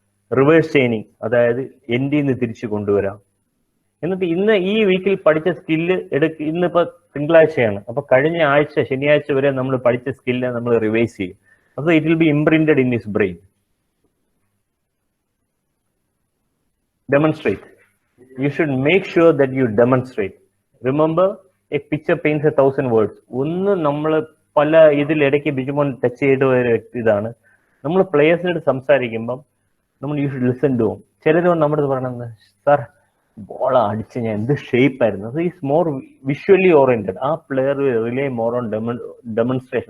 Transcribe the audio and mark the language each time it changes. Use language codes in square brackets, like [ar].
[ml] Reverse chaining, അതായത് എൻഡിൽ നിന്ന് തിരിച്ചു കൊണ്ടുവരാം. എന്നിട്ട് ഇന്ന് ഈ വീക്കിൽ പഠിച്ച സ്കില്ല് ഇന്നിപ്പോ തിങ്കളാഴ്ചയാണ്, അപ്പൊ കഴിഞ്ഞ ആഴ്ച ശനിയാഴ്ച വരെ നമ്മൾ പഠിച്ച സ്കില്ല് നമ്മൾ റിവൈസ് ചെയ്യും. അപ്പൊ [en] It will be imprinted in his brain. Demonstrate. You should make sure that you demonstrate. Remember, a picture paints 1,000 words. [ml] ഒന്ന് നമ്മൾ പല ഇതിലിടയ്ക്ക് ബിജുമോൻ ടച്ച് ചെയ്ത ഒരു ഇതാണ്, നമ്മൾ പ്ലേയേഴ്സിനോട് സംസാരിക്കുമ്പം നമ്മൾ [en] You should listen to home. [ml] ചിലരോട് നമ്മുടെ പറയണത്, സാർ ബോൾ അടിച്ച് ഞാൻ എന്ത് ഷേപ്പ് ആയിരുന്നു. [en] Is more visually oriented. ആ player rely more on demonstration.